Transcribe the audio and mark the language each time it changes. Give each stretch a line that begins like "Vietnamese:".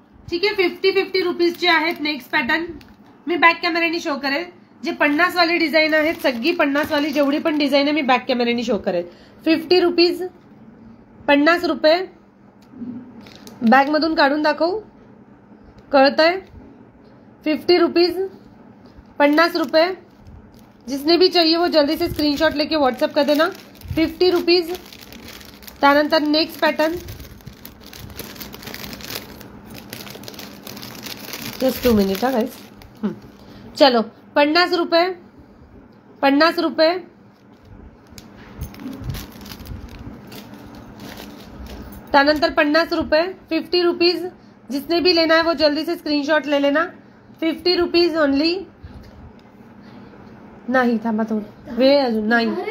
Marathi: ठीक आहे, 50 रुपीजचे आहेत नेक्स्ट पॅटर्न. मी बॅक कॅमेऱ्याने शो करेल. जे 50 वाली डिझाईन आहेत सगळी 50 वाली जेवढी पण डिझाईन आहे मी बॅक कॅमेऱ्याने शो करेल. 50 रुपीज, 50 रुपये. बॅग मधून काढून दाखवू, कळतंय. 50 रुपीज, 50 रुपये.
Hindi: जिसने भी चाहिए वो जल्दी से स्क्रीनशॉट लेके व्हाट्सएप कर देना.
English: 50 rupees.
Marathi: त्यानंतर नेक्स्ट पॅटर्न,
English: just 2 minute
Marathi: हा गाइस. चलो 50 रुपये, 50 रुपये. त्यानंतर 50 रुपये. 50 रुपीज.
Hindi: जिसने भी लेना है वो जल्दी से स्क्रीनशॉट ले लेना.
English: 50 rupees only.
Marathi: नाही थांबा थोडं वेळ अजून नाही.